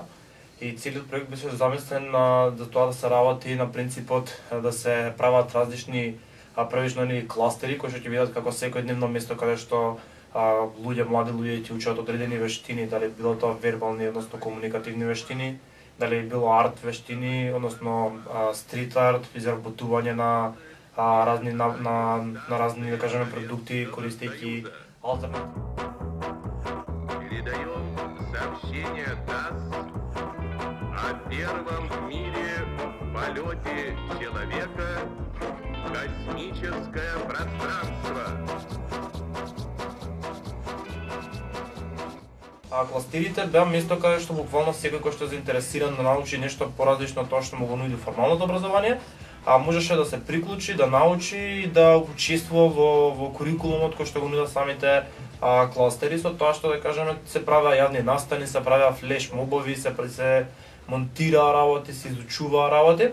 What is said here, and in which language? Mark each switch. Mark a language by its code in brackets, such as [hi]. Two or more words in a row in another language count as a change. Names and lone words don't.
[mk] И целиот проект беше замислен за тоа да се работи на принципот да се прават различни правишни кластери кои што ќе видат како секојдневно место каде што млади луѓе ќе учат одредени вештини, дали било тоа вербални, односно комуникативни вештини, дали било арт вештини, односно стрит арт, изработување на разни да кажеме продукти користејќи алтернативи. [ru] Передаем сообщение ТАСС о первом в мире полете человека в космическое пространство. [mk] Кластерите беа место каде што буквално секој кој што е заинтересиран да научи нешто поразлично од тоа што му го нуди формалното образование, можеше да се приклучи, да научи и да учествува во курикулумот кој што го нудат самите кластери, со тоа што да кажеме се правеа јавни настани, се правеа флеш мобови, се монтираа работи, се изучуваа работи.